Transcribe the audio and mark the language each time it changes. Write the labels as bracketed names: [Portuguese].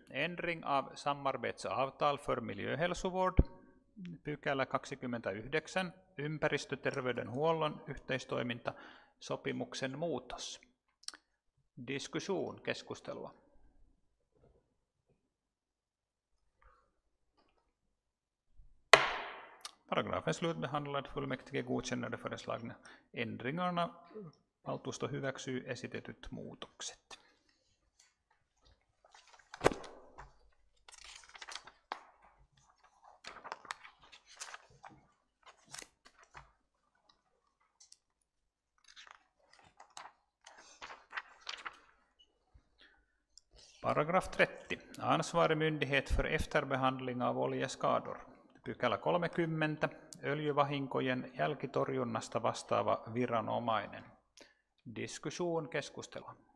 [Swedish] Ändring av samarbetsavtal för miljöhälsovård. [Finnish] Pykälä 29. Ympäristöterveydenhuollon yhteistoiminta. Sopimuksen muutos. [Swedish] Diskussion, [Finnish] keskustelua. [Swedish] Paragrafen slutbehandlad, fullmäktige godkänner de föreslagna ändringarna. [Finnish] Valtuusto hyväksyy esitetyt muutokset. [Swedish] Paragraf 30. Ansvarig myndighet för efterbehandling av oljeskador. [Finnish] Pykälä 30. Öljyvahinkojen jälkitorjunnasta vastaava viranomainen. [Swedish] Diskussion, [Finnish] keskustelua.